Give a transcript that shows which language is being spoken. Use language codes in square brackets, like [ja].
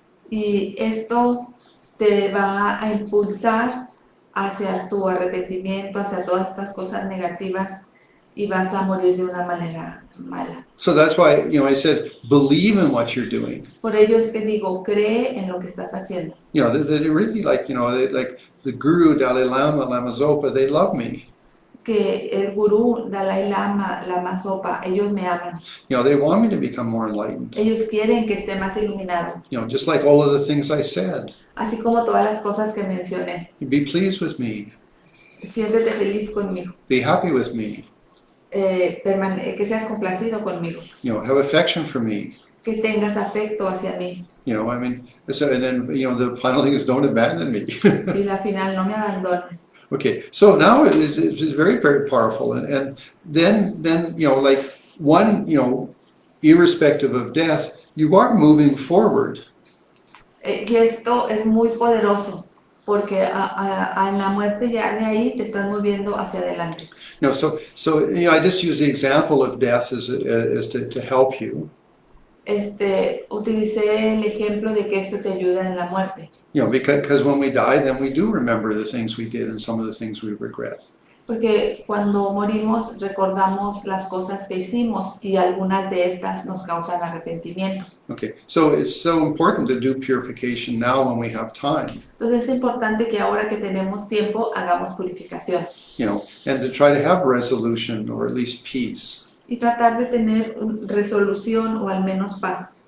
[es] Y esto te va a impulsar hacia tu arrepentimiento, hacia todas estas cosas negativas y vas a morir de una manera mala. [en] So that's why, I said, believe in what you're doing. [es] Por ello es que digo, cree en lo que estás haciendo. [en] They really like the guru, Dalai Lama, Lama Zopa, they love me. [es] Que el gurú, Dalai Lama, Lama Zopa, ellos me aman. [en] They want me to become more enlightened. [es] Ellos quieren que esté más iluminado. [en] Just like all of the things I said. [es] Así como todas las cosas que mencioné. [en] Be pleased with me. [es] Siéntete feliz conmigo. [en] Be happy with me. [es] Que seas complacido conmigo. [en] Have affection for me. [es] Que tengas afecto hacia mí. [en] And then, the final thing is don't abandon me. [es] Y la final, no me abandones. [en] Okay, so now it's very, very powerful. And then, like one, irrespective of death, you are moving forward. [es] Y esto es muy poderoso, porque en la muerte ya de ahí te estás moviendo hacia adelante. [en] So I just use the example of death as to help you. [es] Utilicé el ejemplo de que esto te ayuda en la muerte. [en] Because when we die, then we do remember the things we did and some of the things we regret. [es] Porque cuando morimos recordamos las cosas que hicimos y algunas de estas nos causan arrepentimiento. [en] Okay, so it's so important to do purification now when we have time. [es] Entonces es importante que ahora que tenemos tiempo hagamos purificación. [en] And to try to have resolution or at least peace. [es] Y tratar de tener resolución o al menos paz.